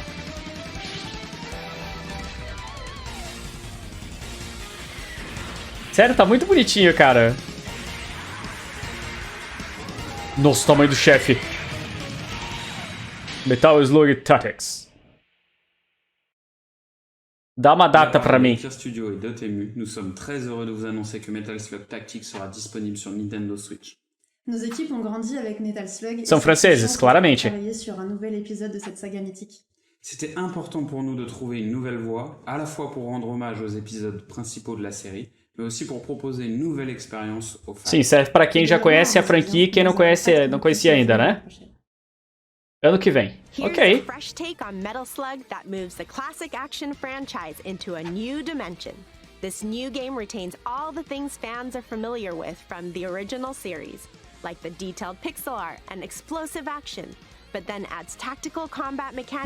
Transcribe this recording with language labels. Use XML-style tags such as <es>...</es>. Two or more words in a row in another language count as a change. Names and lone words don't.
<pt>Sério, tá muito bonitinho, cara. Nossa, o tamanho do chefe. Metal Slug Tactics. Dá uma data pra mim.</pt> <fr>Studio et Dotemu, nous sommes très heureux de vous annoncer que Metal Slug Tactics sera disponible sur Nintendo Switch. Nos équipes ont grandi avec Metal Slug.</fr> <pt>São franceses, claramente.</pt> <fr>Travailler sur un nouvel épisode de cette saga mythique. C'était important pour nous de trouver une nouvelle voie, à la fois pour rendre hommage aux épisodes principaux de la série, mais aussi pour proposer une nouvelle expérience aux fans.</fr> <pt>Sim, serve pra quem já conhece a franquia e quem não conhecia ainda, né? Ano que vem. Ok.</pt> <en>Here's a fresh take on Metal Slug that moves the classic action franchise into a new dimension. This new game retains all the things fans are familiar with from the original series, like the detailed pixel art and explosive action, but then adds tactical combat mechanics</en>